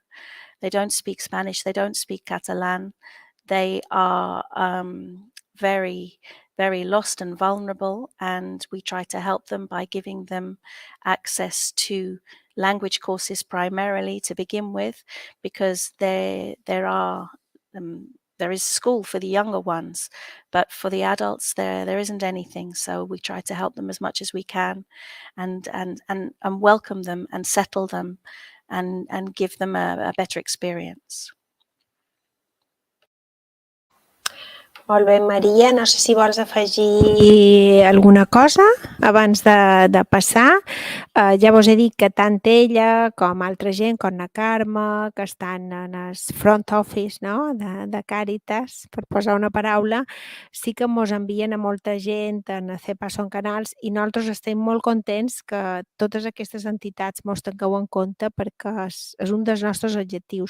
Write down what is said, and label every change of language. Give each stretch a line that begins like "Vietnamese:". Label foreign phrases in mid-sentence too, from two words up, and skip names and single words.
Catalan: They don't speak Spanish, they don't speak Catalan. They are very, very lost and vulnerable, and we try to help them by giving them access to language courses primarily to begin with, because there is school for the younger ones, but for the adults there isn't anything. So we try to help them as much as we can, and welcome them and settle them, and give them a better experience. Molt bé, Maria, no sé si vols afegir alguna cosa abans de passar. Ja vos he dit que tant ella com altra gent, com la Carme, que estan en el
English: front office
Catalan: de Càritas, per posar una paraula, sí que ens envien a molta gent en CEPA Son Canals i nosaltres estem molt contents que totes aquestes entitats ens tingueu en compte, perquè és un dels nostres objectius.